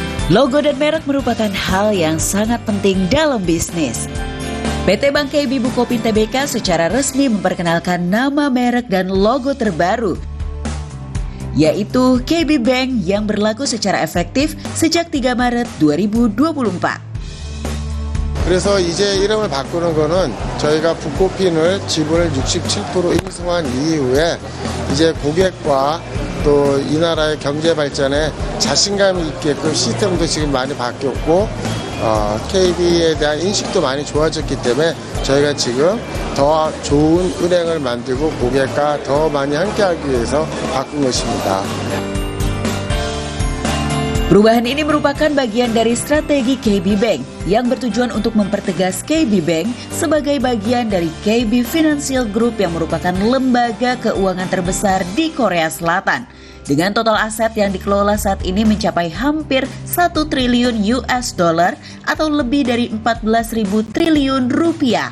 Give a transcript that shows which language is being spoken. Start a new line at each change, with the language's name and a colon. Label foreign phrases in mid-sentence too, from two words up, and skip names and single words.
Indonesian: Logo dan merek merupakan hal yang sangat penting dalam bisnis. PT Bank KB Bukopin Tbk secara resmi memperkenalkan nama merek dan logo terbaru, yaitu KB Bank yang berlaku secara efektif sejak 3 Maret 2024.
Korean: 그래서 이제 이름을 바꾸는 거는 저희가 북코핀을 지분을 67% 인수한 이후에 이제 고객과 또 이 나라의 경제 발전에 자신감이 있게끔 시스템도 지금 많이 바뀌었고 KB에 대한 인식도 많이 좋아졌기 때문에 저희가 지금 더 좋은 은행을 만들고 고객과 더 많이 함께하기 위해서 바꾼 것입니다.
Indonesian: Perubahan ini merupakan bagian dari strategi KB Bank yang bertujuan untuk mempertegas KB Bank sebagai bagian dari KB Financial Group yang merupakan lembaga keuangan terbesar di Korea Selatan. Dengan total aset yang dikelola saat ini mencapai hampir 1 triliun
English: US dollar
Indonesian: atau lebih dari 14.000 triliun rupiah.